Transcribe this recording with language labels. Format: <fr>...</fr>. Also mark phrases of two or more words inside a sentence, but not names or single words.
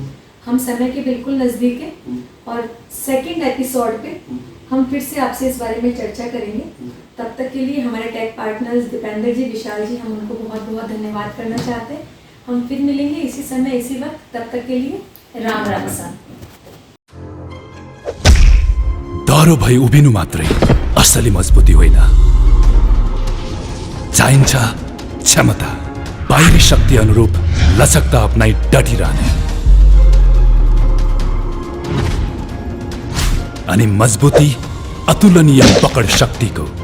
<hi>हम समय के बिल्कुल नज़दीक है और</hi> <en>second episode</en> <hi>पे हम फिर से आपसे इस बारे में चर्चा करेंगे। तब तक के लिए हमारे</hi> <en>tech partners</en> <hi>दीपेंद्र जी, विशाल जी, हम उनको बहुत बहुत धन्यवाद करना चाहते हैं। हम फिर मिलेंगे इसी समय इसी वक्त, तब तक के लिए राम राम सा।</hi> <ne>डह्रो भई उभिनु मात्रै असली मजबुती होइन, चाहिन्छ क्षमता, बाहिरी शक्ति अनुरूप लचकता अपनाई डटिरहने, अनि मजबुती अतुलनीय पकड शक्तिको।</ne>